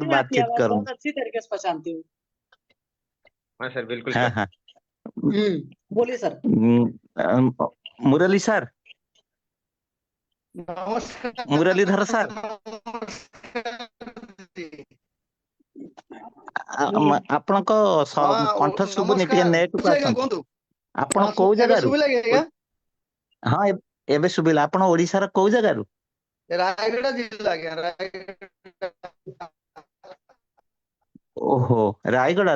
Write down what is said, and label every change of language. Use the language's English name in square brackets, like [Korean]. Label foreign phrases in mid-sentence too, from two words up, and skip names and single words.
[Hindi] पहचानती हूँ, आपकी बातचीत आवाज करूँ। बहुत अच्छी तरीके से पहचानती हूँ। हाँ सर, बिल्कुल हाँ सर। हाँ। बोलिए सर। मुरली सर, नमस्कार। मुरलीधर सर, नमस्कार जी। [Odia] ଆପଣଙ୍କ [Hindi] हाँ [Odia] କଣ୍ଠ ଶୁଭୁନି, ଟିକେ [Hindi] नमस्कार [Odia] ନେଟ୍ କୁ ଜାଗା ଆସନ୍ତୁ। କୁହନ୍ତୁ। ଆପଣ [Hindi] हाँ [Odia] କୋଉ ଏବେ ଜାଗାରୁ? ଶୁଭିଲା କି ଆଜ୍ଞା? ହଁ ଏବେ ଶୁଭିଲା। ଆପଣ ଓଡିଶାର କୋଉ ଜାଗାରୁ? ରାୟଗଡା ଜିଲ୍ଲା ଆଜ୍ଞା, ରାୟଗଡା। ଓହୋ, ରାୟଗଡାରୁ।